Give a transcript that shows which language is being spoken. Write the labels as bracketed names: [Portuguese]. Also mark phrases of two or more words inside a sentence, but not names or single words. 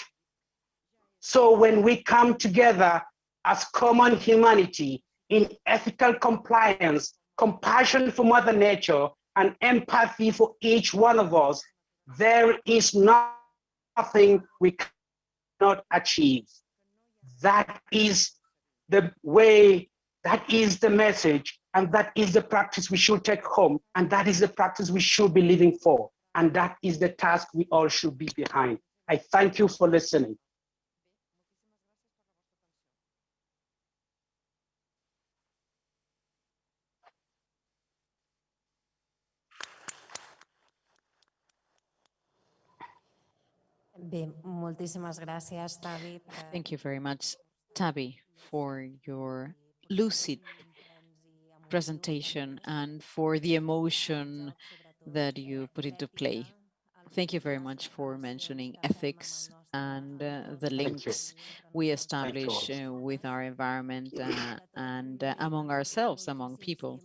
[English] So when we come together as common humanity in ethical compliance, compassion for Mother Nature, and empathy for each one of us, there is nothing we cannot achieve. That is the way, that is the message, and that is the practice we should take home, and that is the practice we should be living for, and that is the task we all should be behind. I thank you for listening. [Catalan] Bé, moltíssimes gràcies, Tabi. [English] Thank you very much, Tabi, for your lucid presentation and for the emotion that you put into play. Thank you very much for mentioning ethics and the links we establish with our environment and among ourselves, among people.